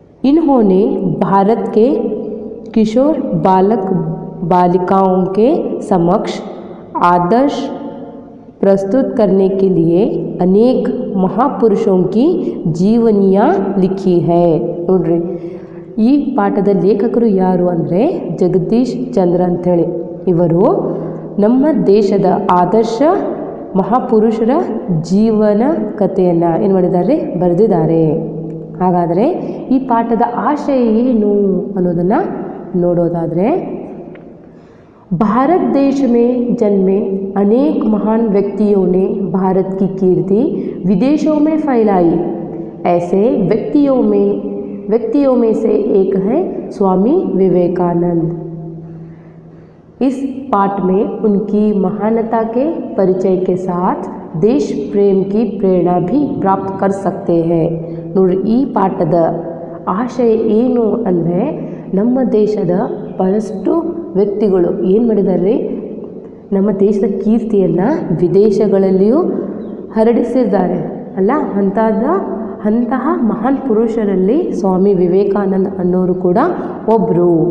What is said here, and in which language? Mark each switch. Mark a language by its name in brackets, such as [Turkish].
[Hindi] इन्होंने भारत के किशोर बालिकाओं के समक्ष आदर्श प्रस्तुत करने के लिए अनेक महापुरुषों की जीवनियाँ लिखी है। [Kannada] ನೋಡ್ರಿ, ಈ ಪಾಠದ ಲೇಖಕರು ಯಾರು ಅಂದರೆ ಜಗದೀಶ್ ಚಂದ್ರ ಅಂಥೇಳಿ। ಇವರು ನಮ್ಮ ದೇಶದ ಆದರ್ಶ ಮಹಾಪುರುಷರ ಜೀವನ ಕಥೆಯನ್ನು ಏನು ಮಾಡಿದ್ದಾರೆ, ಬರೆದಿದ್ದಾರೆ। ಹಾಗಾದರೆ ಈ ಪಾಠದ ಆಶಯ ಏನು ಅನ್ನೋದನ್ನು ನೋಡೋದಾದರೆ, [Hindi] भारत देश में जन्मे अनेक महान व्यक्तियों ने भारत की कीर्ति विदेशों में फैलाई। ऐसे व्यक्तियों में व्यक्तियों में से एक है स्वामी विवेकानंद। इस पाठ में उनकी महानता के परिचय के साथ देश प्रेम की प्रेरणा भी प्राप्त कर सकते हैं। [Kannada] ನೋಡಿ, ಈ ಪಾಠದ ಆಶಯ ಏನು ಅಂದರೆ, ನಮ್ಮ ದೇಶದ ಬಹಳಷ್ಟು ವ್ಯಕ್ತಿಗಳು ಏನು ಮಾಡಿದ್ದಾರೆ, ನಮ್ಮ ದೇಶದ ಕೀರ್ತಿಯನ್ನು ವಿದೇಶಗಳಲ್ಲಿಯೂ ಹರಡಿಸಿದ್ದಾರೆ ಅಲ್ಲ. ಅಂತಹ ಮಹಾನ್ ಪುರುಷರಲ್ಲಿ ಸ್ವಾಮಿ ವಿವೇಕಾನಂದ ಅನ್ನೋರು ಕೂಡ ಒಬ್ಬರು.